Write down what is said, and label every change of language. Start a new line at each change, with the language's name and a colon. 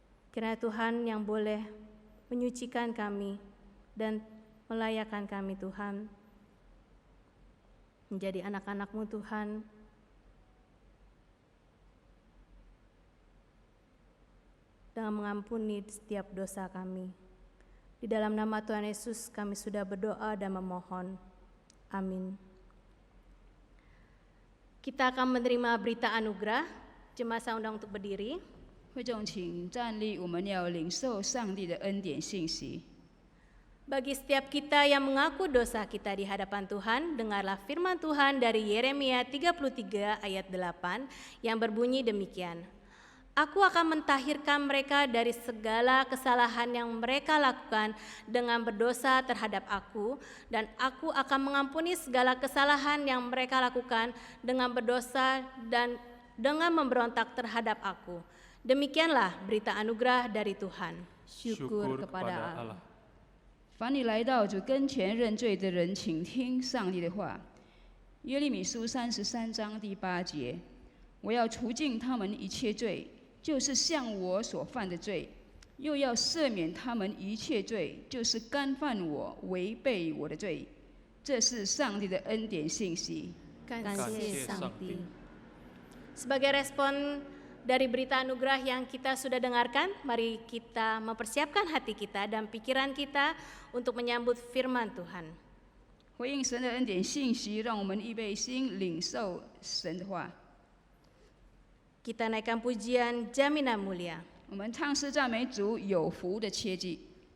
Indonesian: Kiranya Tuhan yang boleh menyucikan kami dan melayakkan kami Tuhan, menjadi anak-anak-Mu Tuhan, dengan mengampuni setiap dosa kami. Di dalam nama Tuhan Yesus kami sudah berdoa dan memohon. Amin. Kita akan menerima berita anugerah. Jemaat saya undang untuk berdiri.
Chinese: 会众请站立，我们要领受上帝的恩典信息。
Indonesian: Bagi setiap kita yang mengaku dosa kita di hadapan Tuhan, dengarlah firman Tuhan dari Yeremia 33 ayat 8 yang berbunyi demikian. Aku akan mentahirkan mereka dari segala kesalahan yang mereka lakukan dengan berdosa terhadap aku, dan aku akan mengampuni segala kesalahan yang mereka lakukan dengan berdosa dan dengan memberontak terhadap aku. Demikianlah berita anugerah dari Tuhan. Syukur kepada Allah。
Chinese: 凡你来到主跟前认罪的人，请听上帝的话。耶利米书33章第8节：我要除尽他们一切罪，就是向我所犯的罪，又要赦免他们一切罪，就是干犯我、违背我的罪。这是上帝的恩典信息。
Indonesian: Kasih Sangti. Sebagai respon dari berita anugerah yang kita sudah dengarkan, mari kita mempersiapkan hati kita dan pikiran kita untuk menyambut firman Tuhan.
Chinese: 回应神的恩典信息，让我们预备心领受神的话。
Indonesian: Kita naikkan pujian Jaminan Mulia.
Chinese: 我们唱诗赞美主有福的切记。